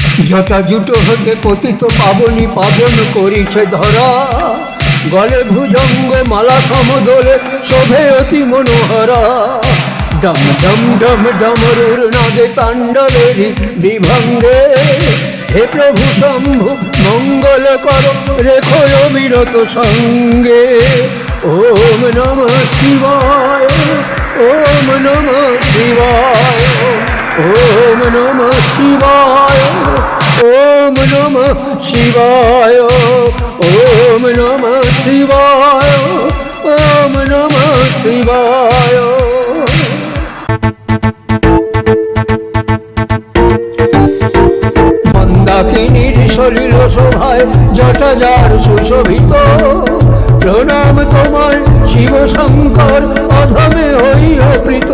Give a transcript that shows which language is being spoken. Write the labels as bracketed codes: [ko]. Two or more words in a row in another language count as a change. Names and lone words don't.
[bn] জটাজুট হতে পতিত পাবনী পাবন করিছে ধরা, গলে ভুজঙ্গ মালা সমদলে শোভে অতি মনোহরা। ডম ডম ডম ডমরুর নাদে তাণ্ডবেরি বিভঙ্গে, হে প্রভু শম্ভু মঙ্গল কর রেখো অবিরত সঙ্গে। [sa] ওম নমঃ শিবায়, ওম নমঃ শিবায়, ওম নমঃ শিবায়, ওম নমঃ শিবায়, ওম নমঃ শিবায়, ওম নমঃ শিবায়। [bn] মন্দাকিনীর সলিল শোভায় জটা যার সুশোভিত, প্রণাম তোমায় শিব শঙ্কর অধমে হইও প্রীত।